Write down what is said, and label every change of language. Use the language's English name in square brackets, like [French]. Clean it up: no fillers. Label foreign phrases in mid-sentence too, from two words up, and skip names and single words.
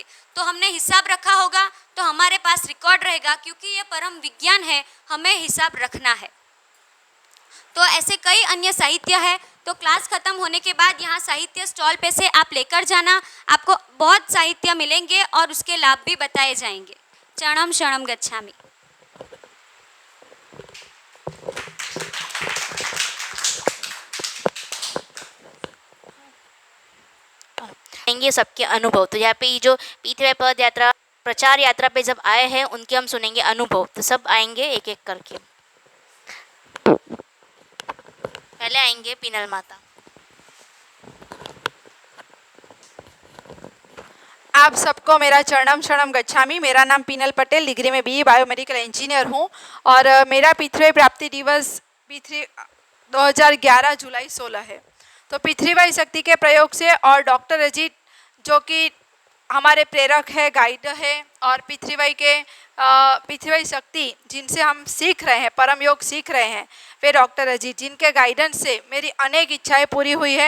[Hindi] तो हमने हिसाब रखा होगा तो हमारे पास रिकॉर्ड रहेगा, क्योंकि ये परम विज्ञान है, हमें हिसाब रखना है। तो ऐसे कई अन्य साहित्य है। तो क्लास ख़त्म होने के बाद यहाँ साहित्य स्टॉल पे से आप लेकर जाना, आपको बहुत साहित्य मिलेंगे और उसके लाभ भी बताए जाएंगे। [Sanskrit] चरणम शरणम गच्छामि। [Hindi] सुनेंगे सबके अनुभव। तो यहाँ पे ये जो पीथीवाई पद यात्रा प्रचार यात्रा पे जब आए हैं उनके हम सुनेंगे अनुभव। तो सब आएंगे एक एक करके। पहले आएंगे पीनल माता। आप सबको मेरा [Sanskrit] चरणम शरणम गच्छामि। [Hindi] मेरा नाम पीनल पटेल, डिग्री में BE [English] biomedical engineer [Hindi] हूँ और मेरा पीथीवाई प्राप्ति दिवस P3 2011 जुलाई 16 है। तो पीथीवाई शक्ति के प्रयोग से और डॉक्टर अजीत जो कि हमारे प्रेरक है, गाइड है और पीथीवाई शक्ति जिनसे हम सीख रहे हैं, परम योग सीख रहे हैं, वे डॉक्टर अजीत जिनके गाइडेंस से मेरी अनेक इच्छाएं पूरी हुई है।